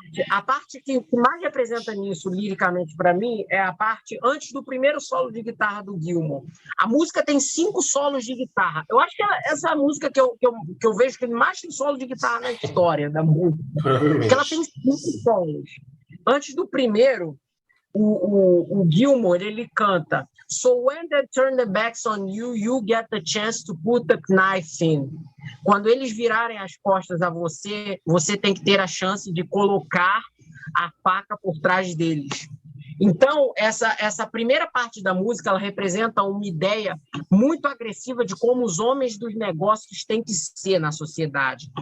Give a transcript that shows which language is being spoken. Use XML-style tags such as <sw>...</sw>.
<pt>A parte que mais representa nisso, liricamente, para mim, é a parte antes do primeiro solo de guitarra do Gilmour. A música tem 5 solos de guitarra. Eu acho que essa é a música que eu vejo que mais tem solo de guitarra na história da música. Porque ela tem 5 solos. Antes do primeiro, o Gilmour, ele canta</pt> <en>So when they turn their backs on you, you get the chance to put the knife in.</en> <pt>Quando eles virarem as costas a você, você tem que ter a chance de colocar a faca por trás deles. Então, essa primeira parte da música, ela representa uma ideia muito agressiva de como os homens dos negócios têm que ser na sociedade.</pt>